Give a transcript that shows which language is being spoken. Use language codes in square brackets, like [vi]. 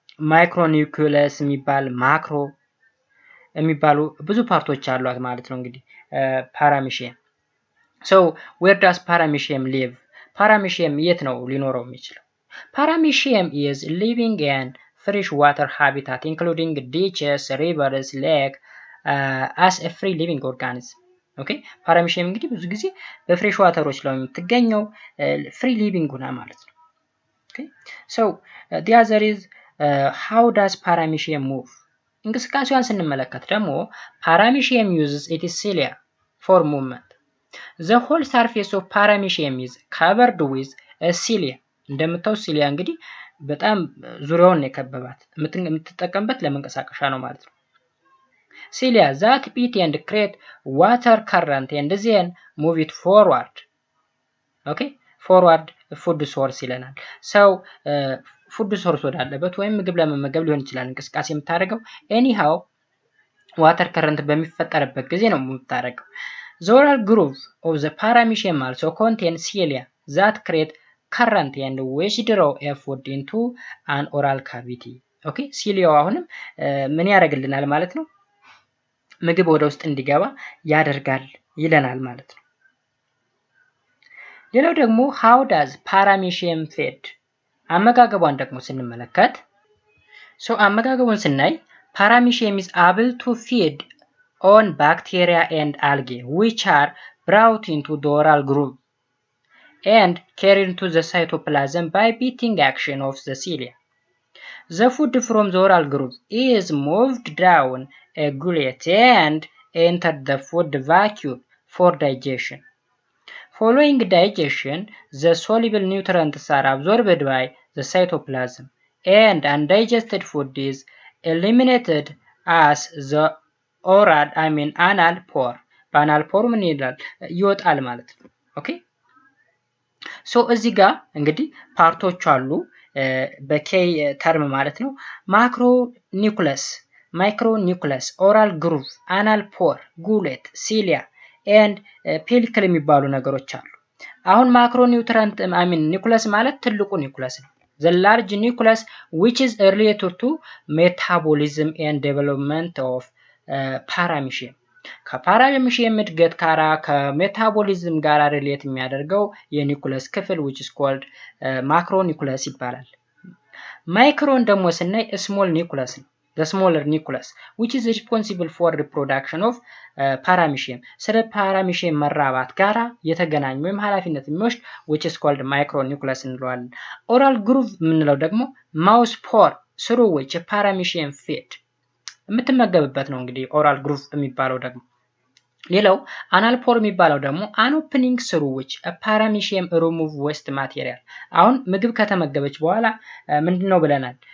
[am] ማይክሮኒኩለስ የሚባል ማክሮ የሚባሉ ብዙ ፓርቶች አሏት ማለት ነው። እንግዲህ ፓራሚሺየም [en] so where does paramecium live? [am] ፓራሚሺየም የት ነው ሊኖረው የሚችለው? [en] Paramecium is living in fresh water habitat including ditches, rivers, lake as a free living organism. [am] ኦኬ ፓራሚሺየም እንግዲህ ብዙ ጊዜ በፍሬሽ ዋተሮች ላይ የምትገኘው ፍሪ ሊቪንግ ሆና ማለት ነው። ኦኬ [en] so the other is how does paramecium move? [am] እንቅስቃሴዋን ስንመለከት ደግሞ [en] paramecium uses its cilia for movement. The whole surface of paramecium is covered with a cilia. [am] እንደምታው ሲሊያ እንግዲህ በጣም ዙሪያውን የከበባት የምትጠቀምበት ለመንቀሳቀሻ ነው ማለት ነው። [en] cilia that beat and create water current and then move it forward. okay forward food source [am] ይለናል። ሰው ፉድ ሶርስ ወዳለበት ወይም ምግብ ለመመገብ ሊሆን ይችላል እንቅስቃሴ የምታደርገው። [en] anyhow [am] ዋተር ከረንት በሚፈጠርበት ጊዜ ነው የምታደርገው። [en] The oral groove of the paramecium also contains cilia that create current and withdraw a food into an oral cavity. [am] okay ሲሊያው አሁንም ምን ያደርግልናል ማለት ነው? ምግብ ወደ ውስጥ እንዲገባ ያደርጋል ይለናል ማለት ነው። ሌላው ደግሞ [en] how does paramecium feed? [am] አመጋገቧን ደግሞ ስንመለከት አመጋገቡን ስናይ [en] paramecium is able to feed on bacteria and algae which are brought into the oral groove and carried into the cytoplasm by beating action of the cilia. The food from the oral groove is moved down a gullet and entered the food vacuole for digestion. Following digestion, the soluble nutrients are absorbed by the cytoplasm and undigested food is eliminated as the oral anal pore. [am] በአናል ፖር ምን ይላል ይወጣል ማለት ነው። ኦኬ ሶ እዚህ ጋር እንግዲህ ፓርቶች አሉ በኬይ ተርም ማለት ነው። ማክሮ ኒኩለስ፣ ማይክሮ ኒኩለስ፣ ኦራል ግሩቭ፣ አናል ፖር፣ ጉሌት፣ ሲሊያ ኤንድ ፔሊክል የሚባሉ ነገሮች አሉ። አሁን ማክሮ ኒውትረንት ኒኩለስ ማለት ትልቁ ኒኩለስ ነው። [en] the large nucleus which is related to metabolism and development of paramecium. [am] ከፓራሚሺየም እድገት ጋራ ከሜታቦሊዝም ጋር ሪሌት የሚያደርገው የኒኩለስ ክፍል [en] which is called [am] ማክሮ ኒኩለስ ይባላል። ማይክሮን ደግሞ ስናይ ስሞል ኒኩለስ ነው። [en] the smaller nucleus, which is responsible for reproduction of Paramecium. [am] ስለ Paramecium መራባት ጋራ የተገናኘ ወይም ኃላፊነት የሚወስድ [en] which is called micronucleus [am] እንለዋለን። oral groove የምንለው ደግሞ [en] mouse pore through which Paramecium feed [am] የምትመገብበት ነው እንግዲህ oral groove የሚባለው ደግሞ። ሌላው anal pore የሚባለው ደግሞ [en] an opening through which Paramecium remove waste material። [am] አሁን ምግብ ከተመገበች በኋላ ምንድነው ብለናል?